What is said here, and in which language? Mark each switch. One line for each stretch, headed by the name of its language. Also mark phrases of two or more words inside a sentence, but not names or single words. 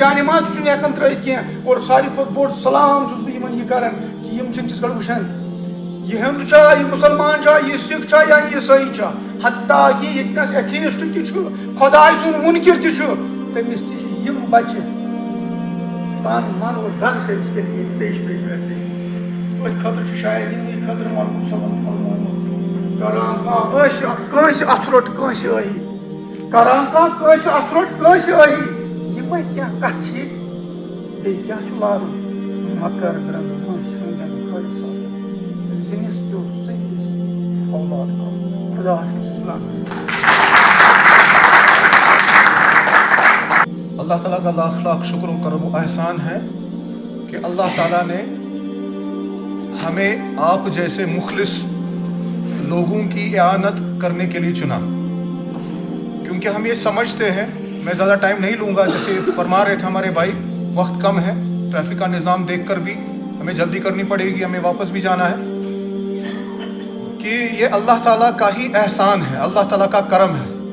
Kashmiri: جانہِ ماز چھُنہٕ ہٮ۪کان ترٛٲیِتھ کینٛہہ اور ساروی کھۄتہٕ بوٚڑ سلام چھُس بہٕ یِمن یہِ کران کہِ یِم چھِنہٕ تِژھ گۄڈٕ وٕچھان یہ ہندو چھا یہ مسلمان چھا یہ سکھ چھا یا یہ عیسائی چھا حتیٰ کہ یتنس ایتھیسٹ تہِ چھُ خۄداے سُنٛد مُنکر تہِ چھُ تٔمِس تہِ چھِ یِم بچہِ
Urdu: تن من اور دن سے اس کے لیے پیش رہتے ہیں
Kashmiri: أتھۍ خٲطرٕ چھُ شاید یِمنٕے خٲطرٕ مولوی صٲبن فرمومُت کران کانٛہہ ٲسۍ کٲنٛسہِ اَتھٕ روٚٹ کٲنٛسہِ ٲہی کران کانٛہہ کٲنٛسہِ اَتھٕ روٚٹ کٲنٛسہِ ٲہی یِمے کینٛہہ کتھٕ چھِ ییٚتہِ بیٚیہِ کیٛاہ چھُ لارُن مکر گرنٛد کٲنٛسہِ ہٕنٛدٮ۪ن خٲلصاتن زِنِس پیوٚو سٔہِس اولاد کَرُن خدا حافظ اسلام
Urdu: اللہ تعالیٰ کا لاکھ لاکھ شکر و کرم و احسان ہے کہ اللہ تعالیٰ نے ہمیں آپ جیسے مخلص لوگوں کی اعانت کرنے کے لیے چنا، کیونکہ ہم یہ سمجھتے ہیں، میں زیادہ ٹائم نہیں لوں گا، جیسے فرما رہے تھے ہمارے بھائی وقت کم ہے، ٹریفک کا نظام دیکھ کر بھی ہمیں جلدی کرنی پڑے گی، ہمیں واپس بھی جانا ہے، کہ یہ اللہ تعالیٰ کا ہی احسان ہے، اللہ تعالیٰ کا کرم ہے۔